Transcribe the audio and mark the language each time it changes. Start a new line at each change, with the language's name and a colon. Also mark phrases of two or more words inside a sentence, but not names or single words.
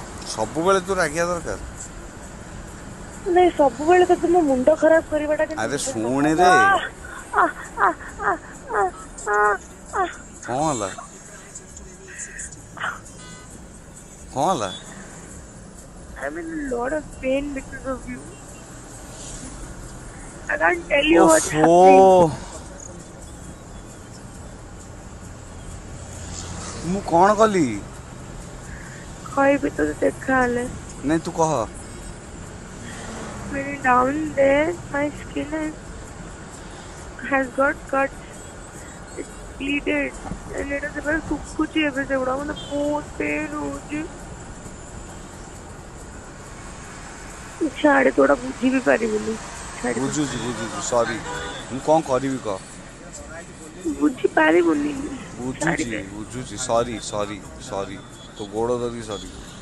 Odia: ସବୁବେଳେ ତୁ ରାଗିବା ଦରକାର। ନାଇଁ ସବୁବେଳେ ତ ମୋ ମୁଣ୍ଡ ଖରାପ କରିବାଟା ଆରେ କିନ୍ତୁ ଶୁଣରେ ଆ ଆ ଆ ଆ ଆ କଣ ହେଲା? କଣ ହେଲା?
English: I'm in a lot of pain because of you. I can't tell you what's
Odia: ଓଫୋ
English: happening.
Odia: ମୁଁ କଣ କଲି? କହିବି ତତେ ଦେଖାହେଲେ। ନାଇଁ ତୁ କହ।
English: Maybe down there my skin has got cuts. It's bleeded. And it is very
Odia: ଶୁଖୁଛି ଏବେ ସେଗୁଡା ମତେ ବହୁତ ପେନ୍ ହଉଛି। ଛାଡେ ତୁ ଏଗୁଡା ବୁଝି ବି ପାରିବୁନି। ଛାଡିଦେ ବୁଝୁଛି ସରି। ମୁଁ କଣ କରିବି କହ? ବୁଝି ପାରିବୁନି। ଛାଡିଦେ ବୁଝୁଛି ସରି ସରି ସରି ତୋ ଗୋଡ଼ ଧରିକି ସରି।